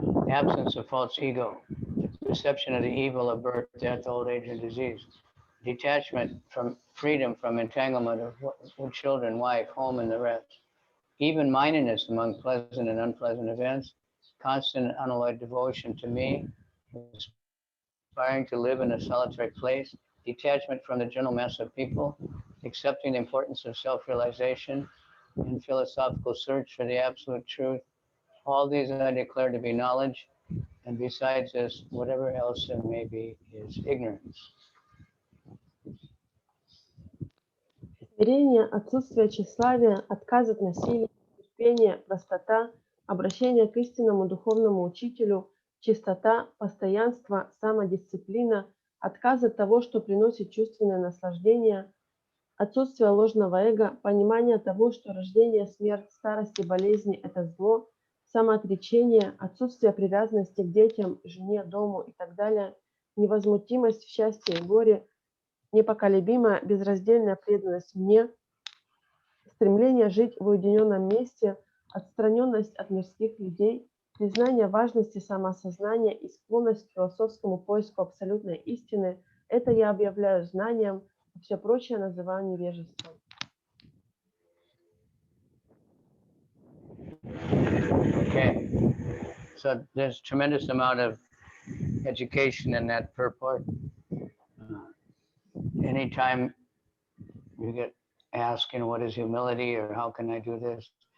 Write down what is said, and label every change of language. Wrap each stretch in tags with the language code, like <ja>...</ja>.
<en>absence of false ego, perception of the evil of birth, death, old age, and disease, detachment from freedom from entanglement of children, wife, home, and the rest, even-mindedness among pleasant and unpleasant events, constant and unalloyed devotion to me, aspiring to live in a solitary place, detachment from the general mass of people, accepting the importance of self-realization, and philosophical search for the absolute truth. All these I declare to be knowledge, and besides this, whatever else there may be is ignorance.</en> <ru>Смирение, отсутствие тщеславия, отказ от насилия, терпение, простота, обращение к истинному духовному учителю, чистота, постоянство, самодисциплина, отказ от того, что приносит чувственное наслаждение, отсутствие ложного эго, понимание того, что рождение, смерть, старость и болезни – это зло, самоотречение, отсутствие привязанности к детям, жене, дому и так далее, невозмутимость в счастье и горе, непоколебимая безраздельная преданность мне, стремление жить в уединенном месте, отстраненность от мирских людей, признание важности самоосознания и склонность к философскому поиску абсолютной истины – это я объявляю знанием, а все прочее называю невежеством.</ru> <en>Okay, so there's tremendous amount of education in that purport. Anytime you get asked, what is humility or how can I do this?</en>